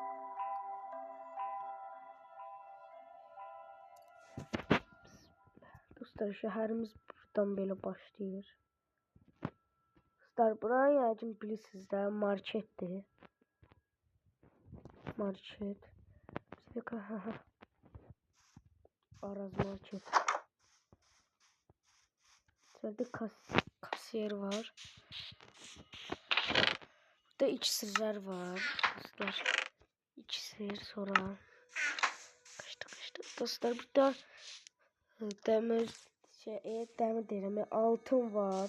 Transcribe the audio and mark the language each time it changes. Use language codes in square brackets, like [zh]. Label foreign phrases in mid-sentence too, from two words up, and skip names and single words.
[az] Dostlar şəhərimiz buradan belə başlayır. Dostlar burayı yəqin bilirsiniz də, marketdir. Market. Araz market. Burada kasiyer var. Burada iksirler var. Dostlar iksir sonra kaçtı. Dostlar burada demir demir deyirəm, altın var.